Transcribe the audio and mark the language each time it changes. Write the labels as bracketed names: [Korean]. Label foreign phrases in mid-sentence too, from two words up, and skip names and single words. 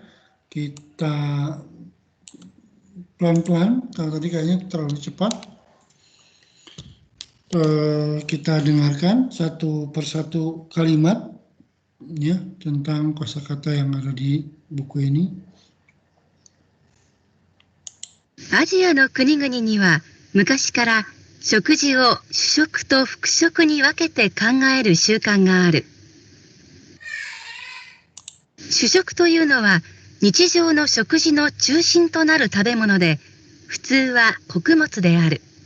[Indonesian] Kita pelan-pelan, kalau tadi kayaknya terlalu cepat. Kita dengarkan satu persatu kalimat ya tentang kosakata yang ada di buku ini. [Japanese] アジアの国々には昔から食事を主食と副食に分けて考える習慣がある。主食というのは日常の食事の中心となる食べ物で、普通は穀物である。